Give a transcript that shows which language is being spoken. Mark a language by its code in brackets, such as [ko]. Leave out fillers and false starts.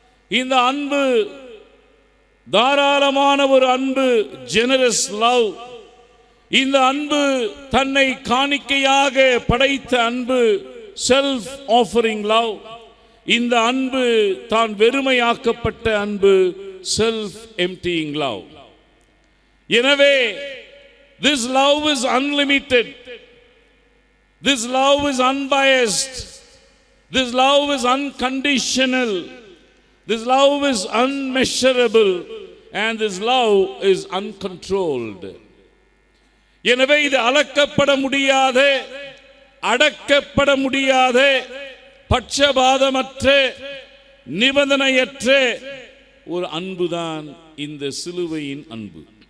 [ta] இந்த அன்பு தாராளமான ஒரு அன்பு, [en] Generous love. [ta] இந்த அன்பு தன்னை காணிக்கையாக படைத்த அன்பு, [en] Self offering love. [ta] இந்த அன்பு தான் வெறுமையாக்கப்பட்ட அன்பு, [en] Self emptying love. எனவே this love is unlimited, this love is unbiased, this love is unconditional, this love is unmeasurable, and this love is uncontrolled. [ta] எனவே இது அளக்கப்பட முடியாத, அடக்கப்பட முடியாத, பட்சபாதமற்ற, நிபந்தனையற்ற ஒரு அன்புதான் இந்த சிலுவையின் அன்பு.